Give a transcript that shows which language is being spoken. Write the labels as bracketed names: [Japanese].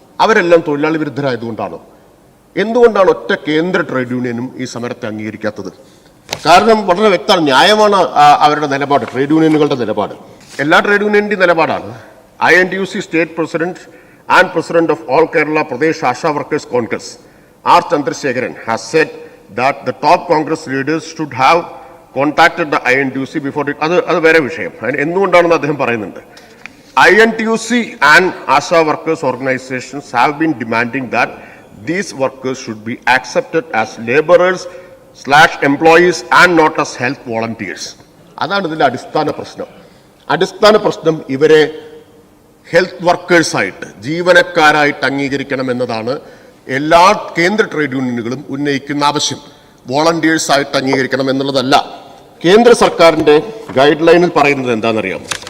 [Malayalam] അവരെല്ലാം തൊഴിലാളി വിരുദ്ധരായതുകൊണ്ടാണോ? എന്തുകൊണ്ടാണ് ഒറ്റ കേന്ദ്ര ട്രേഡ് യൂണിയനും ഈ സമരത്തെ അംഗീകരിക്കാത്തത്? കാരണം വളരെ വ്യക്തമാണ്, ന്യായമാണ് അവരുടെ നിലപാട്, ട്രേഡ് യൂണിയനുകളുടെ നിലപാട്. എല്ലാ ട്രേഡ് യൂണിയൻ്റെയും നിലപാടാണ്. INTUC state president and president of all Kerala Pradesh ASHA workers Congress R. [English] Chandrasekharan has said that the top Congress leaders should have contacted the INTUC before it. [Malayalam] അത് വേറെ വിഷയം. എന്തുകൊണ്ടാണെന്ന് അദ്ദേഹം പറയുന്നുണ്ട്. [English] INTUC and ASHA workers organizations have been demanding that these workers should be accepted as laborers/employees and not as health volunteers. [Malayalam] അതാണ് ഇതിൻ്റെ അടിസ്ഥാന പ്രശ്നം. ഇവരെ ഹെൽത്ത് വർക്കേഴ്സായിട്ട്, ജീവനക്കാരായിട്ട് അംഗീകരിക്കണം എന്നതാണ് എല്ലാ കേന്ദ്ര ട്രേഡ് യൂണിയനുകളും ഉന്നയിക്കുന്ന ആവശ്യം. വോളണ്ടിയേഴ്സായിട്ട് അംഗീകരിക്കണം എന്നുള്ളതല്ല. കേന്ദ്ര സർക്കാരിൻ്റെ ഗൈഡ് ലൈനിൽ പറയുന്നത് എന്താണെന്നറിയാമോ?